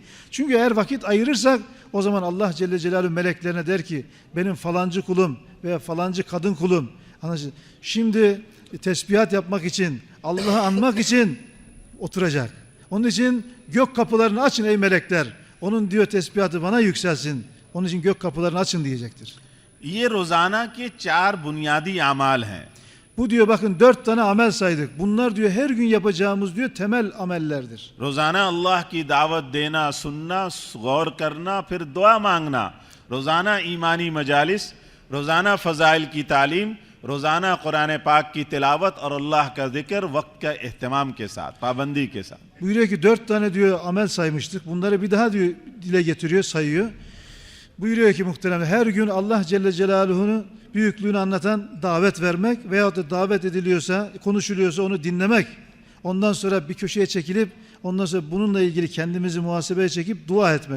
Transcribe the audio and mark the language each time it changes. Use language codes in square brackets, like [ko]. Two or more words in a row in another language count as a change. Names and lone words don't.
[tr] Çünkü eğer vakit ayırırsak o zaman Allah [ar] جل جلاله [tr] meleklerine der ki benim falancı kulum veya falancı kadın kulum şimdi tesbihat yapmak için, Allah'ı anmak için oturacak. Onun için gök kapılarını açın ey melekler. Onun diyor tesbihatı bana yükselsin. Onun için gök kapılarını açın diyecektir. [hi] ये रोजाना के 4 बुनियादी अमाल हैं. [tr] Bu diyor bakın 4 tane amel saydık. Bunlar diyor her gün yapacağımız diyor temel amellerdir. [hi] रोजाना अल्लाह की दावत देना, सुनना, गौर करना, फिर दुआ मांगना, रोजाना ईमानी मजालिस, रोजाना फ़ज़ाइल की तालीम, रोजाना कुरान पाक की तिलावत और अल्लाह का जिक्र वक्त का एहतमाम के साथ, पाबंदी के साथ. [tr] Buyuruyor ki 4 tane diyor amel saymıştık. Bunları bir daha diyor dile getiriyor, sayıyor. Buyuruyor ki muhterem her gün Allah [ar] جل جلاله [tr] büyüklüğünü anlatan davet vermek veyahut da davet ediliyorsa, konuşuluyorsa onu dinlemek. Ondan sonra bir köşeye çekilip ondan sonra bununla ilgili kendimizi muhasebeye çekip dua etmek.